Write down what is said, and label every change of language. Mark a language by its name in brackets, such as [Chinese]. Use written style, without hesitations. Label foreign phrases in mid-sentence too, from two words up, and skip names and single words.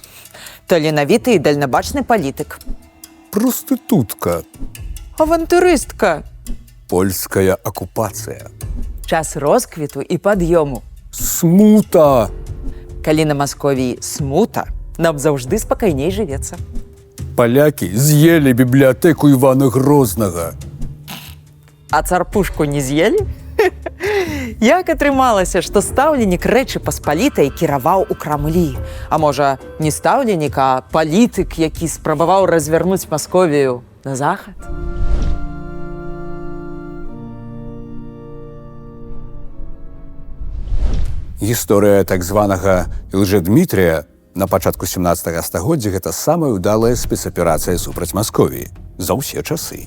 [Belarusian] Таленавіты і дальнабачны палітык. [Russian] Проститутка. [Belarusian] Авантурыстка. [Russian] Польская оккупация. [Belarusian] Час росквіту і пад'ёму. Смута. Калі на Масковіі смута, нам заўжды спакайней жывецца. [Russian] Поляки съели библиотеку Ивана Грозного. [Belarusian] А царпушку не з'елі? Як атрымалася, што стаўленік Рэчы Паспалітай кіраваў у Крамлі? А можа, не стаўленік, а палітык, які спрабаваў развярнуць Масковію на захад? Гісторыя так званага Лжэдмітрія на пачатку 17 стагоддзя гэта самая ўдалая спецаперацыя супраць Масковіі за ўсе часы.